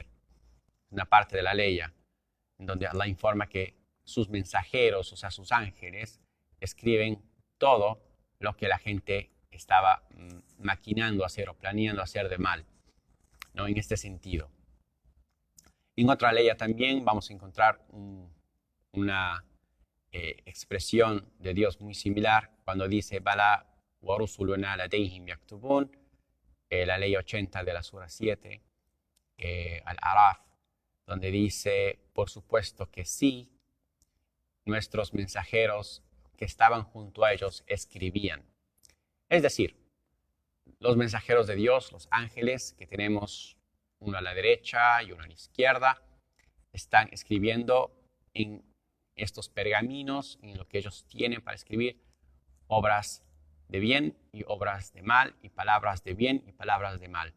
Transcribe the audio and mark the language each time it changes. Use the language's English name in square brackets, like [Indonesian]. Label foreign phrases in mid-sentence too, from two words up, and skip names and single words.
[Spanish] Una parte de la leya en donde Allah informa que sus mensajeros, o sea, sus ángeles, escriben todo lo que la gente estaba maquinando hacer o planeando hacer de mal, ¿no? En este sentido. En otra ley también vamos a encontrar una expresión de Dios muy similar cuando dice [Arabic] بلى ورسلنا لديهم يكتبون, [Spanish] la ley 80 de la sura 7, Al-Araf, donde dice, por supuesto que sí, nuestros mensajeros que estaban junto a ellos escribían. Es decir, los mensajeros de Dios, los ángeles, que tenemos uno a la derecha y uno a la izquierda, están escribiendo en estos pergaminos, en lo que ellos tienen para escribir, obras de bien y obras de mal, y palabras de bien y palabras de mal.